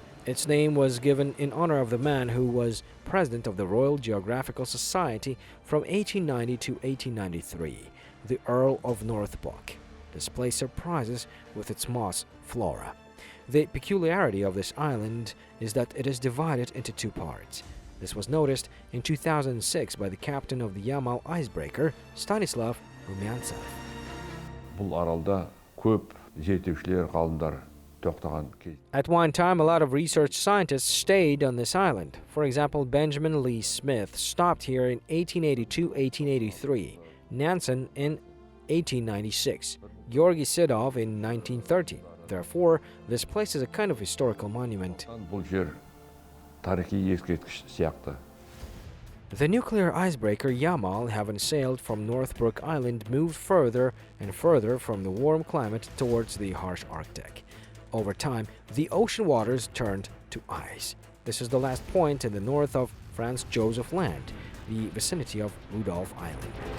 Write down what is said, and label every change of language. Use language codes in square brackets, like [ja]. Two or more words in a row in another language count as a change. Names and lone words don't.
[en] Its name was given in honor of the man who was president of the Royal Geographical Society from 1890 to 1893, the Earl of Northbrook. This place surprises with its moss flora. The peculiarity of this island is that it is divided into 2 parts. This was noticed in 2006 by the captain of the Yamal Icebreaker, Stanislav Rumyantsev. [kk] Бұл аралда көп зерттеушілер, ғалымдар тоқтаған кез. [en] At one time, a lot of research scientists stayed on this island. For example, Benjamin Lee Smith stopped here in 1882-1883, Nansen in 1896, Georgy Sidov in 1930. Therefore, this place is a kind of historical monument. [kk] Бұл жер тарихи ескерткіш сияқты. [en] The nuclear icebreaker Yamal, having sailed from Northbrook Island, moved further and further from the warm climate towards the harsh Arctic. Over time, the ocean waters turned to ice. This is the last point in the north of Franz Josef Land, the vicinity of Rudolph Island.